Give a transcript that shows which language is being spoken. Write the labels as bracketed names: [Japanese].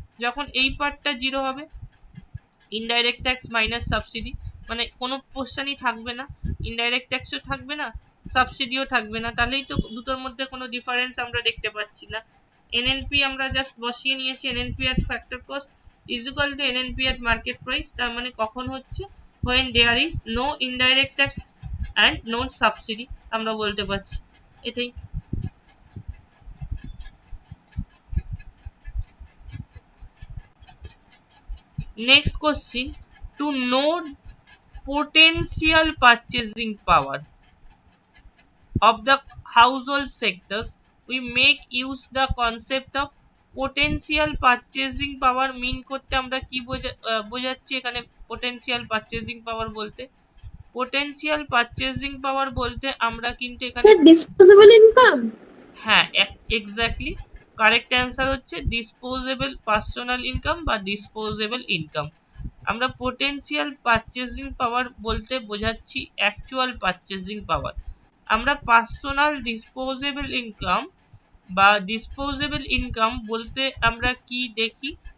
[Bangla] যখন এই পার্টটা জিরো হবে, ইনডাইরেক্ট ট্যাক্স মাইনাস সাবসিডি, মানে কোনো কোশ্চেনই থাকবে না, ইনডাইরেক্ট ট্যাক্সও থাকবে না, সাবসিডিও থাকবে না, তাহলেই তো দুটোর মধ্যে কোনো ডিফারেন্স আমরা দেখতে পাচ্ছি না। [English] NNP [Bangla] আমরা জাস্ট বসিয়ে নিয়েছি, [English] NNP at factor cost is equal to NNP at market price. [Bangla] তার মানে কখন হচ্ছে? [English] when there is no indirect tax and no subsidy, [Bangla] আমরা বলতে পারছি এটাই। [English] Next question, to know potential purchasing power of the household sectors, we make use the concept of potential purchasing power। [Bangla] মিন করতে আমরা কি বোঝাচ্ছি এখানে? [English] potential purchasing power [Bangla] বলতে, potential purchasing power বলতে আমরা কিন্তু এখানে [English] Sir disposable income. [Bangla] হ্যাঁ, এক্স্যাক্টলি কারেক্ট অ্যান্সার হচ্ছে ডিসপোজেবল পার্সোনাল ইনকাম বা ডিসপোজেবল ইনকাম। আমরা পোটেনশিয়াল পারচেজিং পাওয়ার বলতে বোঝাচ্ছি অ্যাকচুয়াল পারচেজিং পাওয়ার। আমরা পার্সোনাল ডিসপোজেবল ইনকাম বা ডিসপোজেবল ইনকাম বলতে আমরা কি দেখি?